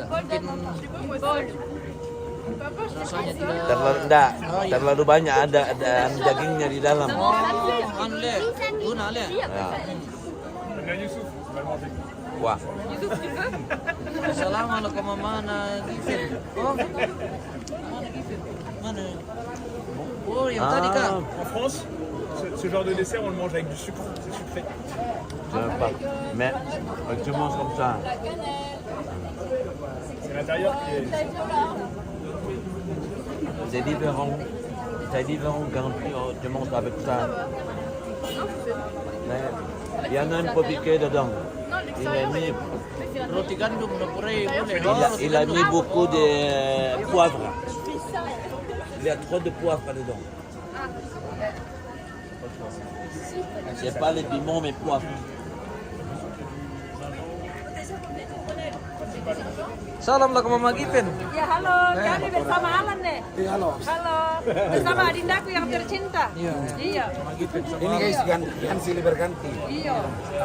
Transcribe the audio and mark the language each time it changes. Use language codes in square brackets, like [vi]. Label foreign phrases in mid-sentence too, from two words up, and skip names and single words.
[id] Mungkin rasanya tidak terlalu banyak ada dagingnya di dalam. Wah. Assalamualaikum mana Gifin? Oh. Mana? Oh, yang tadi Kak. [fr] En France, ce genre de dessert, on le mange avec du sucre, c'est sucré. Je n'aime pas. Mais tu manges comme ça. C'est l'intérieur qui est... C'est différent. C'est différent quand tu manges avec ça. Mais il y en a un peu piqué dedans. Il a mis beaucoup de poivre. Il y a trop de poivre dedans. C'est pas le piment mais poivre. [id] Salam lah ke Mama Gipin. Ya halo, kami bersama Alan deh. Iya halo. Halo, bersama adindaku yang tercinta. Iya. Ini guys ganti silih berganti.